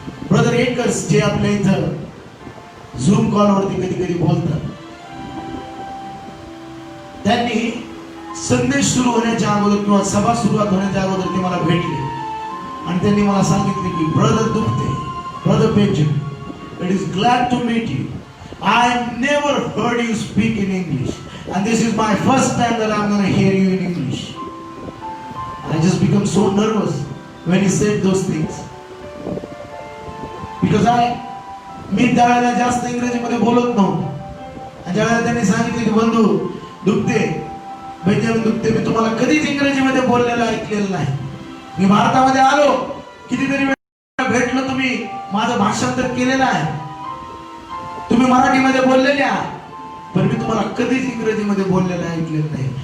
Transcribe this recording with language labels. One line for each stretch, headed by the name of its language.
Marathi: Brother acres जे आपल्या इथं झूम कॉलवरती कधी कधी बोलतात, त्यांनी संदेश सुरू होण्याच्या अगोदर किंवा सभा सुरुवात होण्याच्या अगोदर ते मला भेटले आणि त्यांनी मला सांगितले की brother दुग्धे, brother Benjamin,
English: It is glad to meet you. I never heard you speak in English, and this is my first time that I'm going to hear you in English. I just become so nervous when he said those things, because
Marathi: मी त्यावेळेला जास्त इंग्रजीमध्ये बोलत नव्हतो. आणि ज्यावेळेला त्यांनी सांगितले की बंधू दुग्धे, बेंजामिन दुग्धे, मी तुम्हाला कधीच इंग्रजीमध्ये बोललेलं ऐकलेलं नाही. मी भारतामध्ये आलो, कितीतरी वेळा भेटलो, तुम्ही माझं भाषांतर केलेलं आहे, तुम्ही मराठीमध्ये बोललेले आहात, पण मी तुम्हाला कधीच इंग्रजीमध्ये बोललेलं ऐकलेलं नाही.